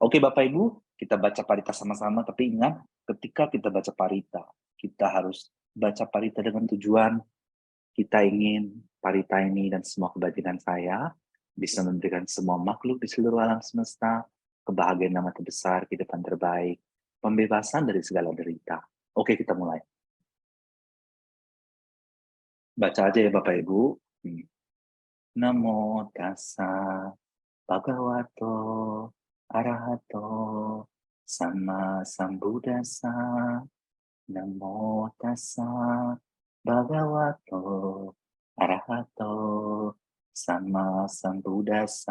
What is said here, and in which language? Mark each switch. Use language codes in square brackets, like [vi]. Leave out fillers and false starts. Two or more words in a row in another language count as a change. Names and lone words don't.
[id] Oke Bapak Ibu, kita baca parita sama-sama, tapi ingat ketika kita baca parita, kita harus baca parita dengan tujuan kita ingin parita ini dan semua kebajikan saya bisa memberikan semua makhluk di seluruh alam semesta kebahagiaan yang terbesar, kehidupan terbaik, pembebasan dari segala derita. Oke, kita mulai. Baca aja ya Bapak Ibu. [pi] Namo tassa bhagavato arahato sama sambuddhassa. Namo tassa bhagavato arahato sama sambuddhassa.